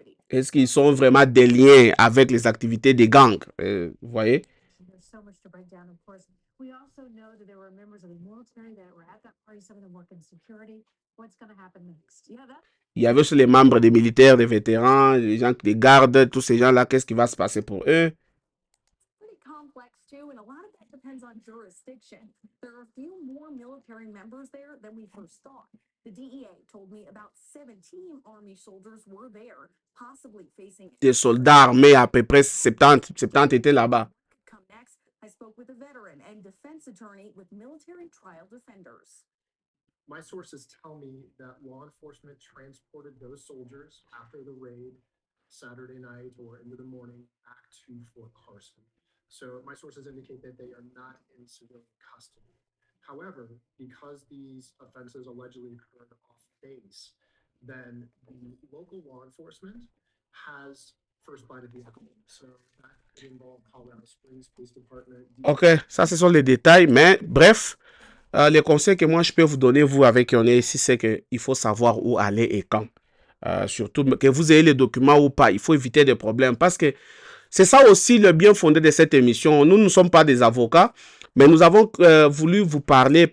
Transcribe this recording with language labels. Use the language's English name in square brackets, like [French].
[French] Est-ce qu'ils sont vraiment des liens avec les activités des gangs? Vous voyez? [English] we also know that there were members of the military that were at that party. Some of them work in security. What's going to happen next? Yeah, that. [French] Il y avait aussi les membres des militaires, des vétérans, les gens qui les gardent, tous ces gens-là, qu'est-ce qui va se passer pour eux? [English] Pretty complex too, and a lot of that depends on jurisdiction. There are a few more military members there than we first thought. The DEA told me about 17 Army soldiers were there, possibly facing. [French] Des soldats armés, à peu près 70 étaient là-bas. [English] Come next, I spoke with a veteran and defense attorney with Military Trial Defenders. My sources tell me that law enforcement transported those soldiers after the raid Saturday night or into the morning back to Fort Carson. So my sources indicate that they are not in civilian custody. However, because these offenses allegedly occurred off base, then the local law enforcement has first bite of the apple. So that could involve Colorado Springs Police Department. [French] Ok, ça ce sont les détails, mais bref. Les conseils que moi je peux vous donner, vous avec qui on est ici, c'est qu'il faut savoir où aller et quand. Surtout que vous ayez les documents ou pas, il faut éviter des problèmes parce que c'est ça aussi le bien fondé de cette émission. Nous ne sommes pas des avocats, mais nous avons voulu vous parler.